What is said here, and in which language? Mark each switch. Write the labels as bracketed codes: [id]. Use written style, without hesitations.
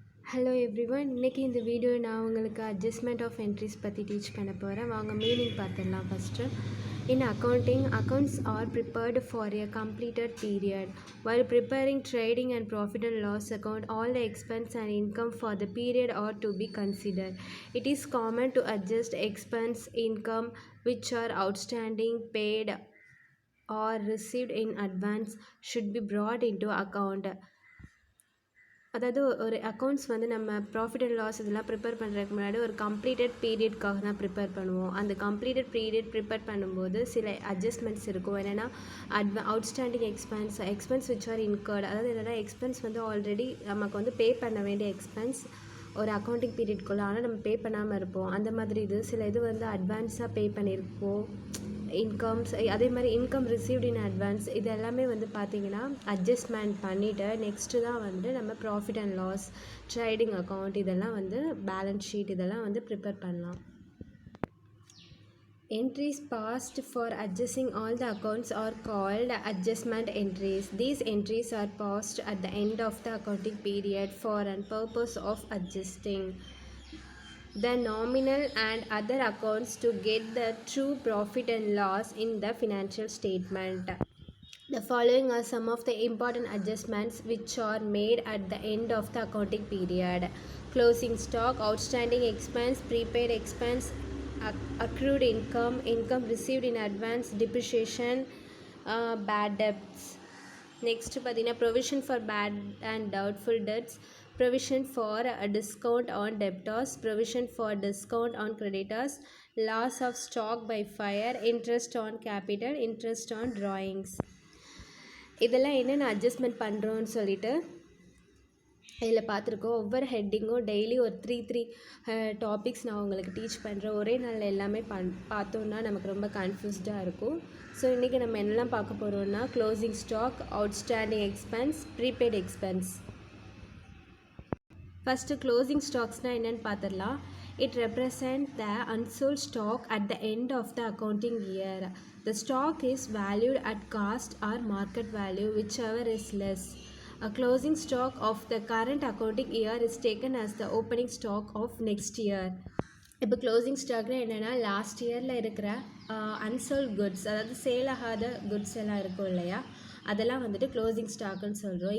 [ta] Hello everyone, இன்றைக்கி இந்த video நான் உங்களுக்கு அட்ஜஸ்ட்மெண்ட் ஆஃப் என்ட்ரிஸ் பற்றி டீச் பண்ண போகிறேன். வாங்க மீனிங் பார்த்துடலாம். [en] First, in accounting, accounts are prepared for a completed period. While preparing trading and profit and loss account, all the expense and income for the period are to be considered. It is common to adjust expense, income which are outstanding, paid or received in advance should be brought into account. [ta] அதாவது ஒரு accounts வந்து நம்ம profit and loss இதெல்லாம் prepare பண்ணுறதுக்கு முன்னாடி ஒரு completed பீரியட்காக தான் prepare பண்ணுவோம். அந்த கம்ப்ளீட்டட் பீரியட் ப்ரிப்பேர் பண்ணும்போது சில அட்ஜஸ்ட்மெண்ட்ஸ் இருக்கும். என்னென்னா [en] Outstanding expense which are incurred. [ta] அதாவது என்னென்னா எக்ஸ்பென்ஸ் வந்து ஆல்ரெடி நமக்கு வந்து பே பண்ண வேண்டிய எக்ஸ்பென்ஸ் ஒரு அக்கௌண்டிங் பீரியட்குள்ளே, ஆனால் நம்ம பே பண்ணாமல் இருப்போம். அந்த மாதிரி சில இது வந்து அட்வான்ஸாக பே பண்ணியிருப்போம். இன்கம்ஸ் அதே மாதிரி இன்கம் ரிசீவ்ட் இன் அட்வான்ஸ் இது எல்லாமே வந்து பார்த்திங்கன்னா அட்ஜஸ்ட்மெண்ட் பண்ணிவிட்டு நெக்ஸ்ட்டு தான் வந்து நம்ம profit and loss, trading account இதெல்லாம் வந்து பேலன்ஸ் ஷீட் இதெல்லாம் வந்து ப்ரிப்பேர் பண்ணலாம். [en] Entries passed for adjusting all the accounts are called adjustment entries. These entries are passed at the end of the accounting period for a purpose of adjusting the nominal and other accounts to get the true profit and loss in the financial statement. The following are some of the important adjustments which are made at the end of the accounting period: closing stock, outstanding expense, prepaid expense, accrued income, income received in advance, depreciation, bad debts. Next [ta] பார்த்தீங்கன்னா [en] provision for bad and doubtful debts, provision for a discount on debtors, provision for discount on creditors, loss of stock by fire, interest on capital, interest on drawings. [ta] இதெல்லாம் என்னென்ன adjustment பண்ணுறோன்னு சொல்லிட்டு இதில் பார்த்துருக்கோம். ஒவ்வொரு ஹெட்டிங்கும் daily ஒரு three topics நான் உங்களுக்கு டீச் பண்ணுறேன். ஒரே நாளில் எல்லாமே பார்த்தோன்னா நமக்கு ரொம்ப கன்ஃபியூஸ்டாக இருக்கும். ஸோ இன்றைக்கி நம்ம என்னெல்லாம் பார்க்க போகிறோம்னா closing stock, outstanding expense, prepaid expense. First closing ஸ்டாக்ஸ்னால் என்னென்னு பார்த்துடலாம். [en] It represents the unsold stock at the end of the accounting year. The stock is valued at cost or market value, whichever is less. A closing stock of the current accounting year is taken as the opening stock of next year. [ta] இப்போ closing ஸ்டாக்னா என்னென்னா last இயரில் இருக்கிற unsold goods, அதாவது sale ஆகாத goods எல்லாம் இருக்கும் இல்லையா, அதெல்லாம் வந்துட்டு க்ளோசிங் ஸ்டாக்குன்னு சொல்கிறோம்.